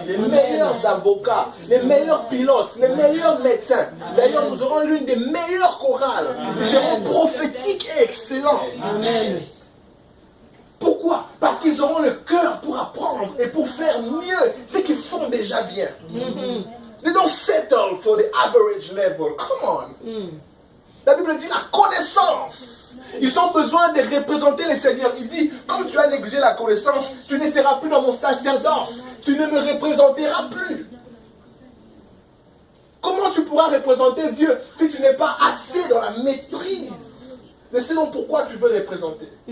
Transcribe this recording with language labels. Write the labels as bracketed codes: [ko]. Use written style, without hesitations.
[fr] Les meilleurs avocats, les meilleurs pilotes, les meilleurs médecins. D'ailleurs, nous aurons l'une des meilleures chorales. Ils seront prophétiques et excellents. Amen. Pourquoi? Parce qu'ils auront le cœur pour apprendre et pour faire mieux ce qu'ils font déjà bien. [en] They don't settle for the average level. Come on. [fr] La Bible dit la connaissance. Ils ont besoin de représenter le Seigneur. Il dit, comme tu as négligé la connaissance, tu ne seras plus dans mon sacerdoce. Tu ne me représenteras plus. Comment tu pourras représenter Dieu si tu n'es pas assez dans la maîtrise de ce dont pourquoi tu veux représenter?